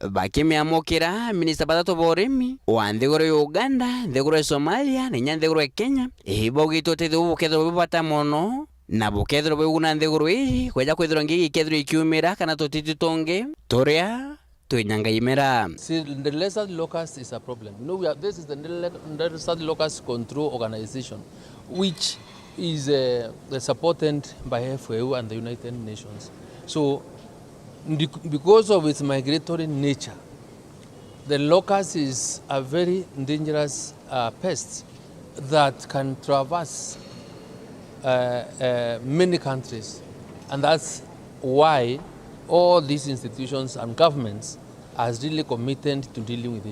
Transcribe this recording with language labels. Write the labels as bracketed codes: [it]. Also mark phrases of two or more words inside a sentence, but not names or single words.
[mer] bakimiamukira minista batatu borimi wa nthiguru ya Uganda, nthiguru ya Somalia na nthiguru ya Kenya ibogito tethu bukethero bubata mono na bukethero buguna nthiguru ii kweja kwithirwa ngigi kethiro ikiumira kana tutiti tonge turia tuinyanga imera. [en] See, the lizard locust is a problem. You know, this is the lizard locust control organization, which is supported by FAO and the United Nations. So, because of its migratory nature, the locust is a very dangerous pest that can traverse many countries, and that's why all these institutions and governments are really committed to dealing with it.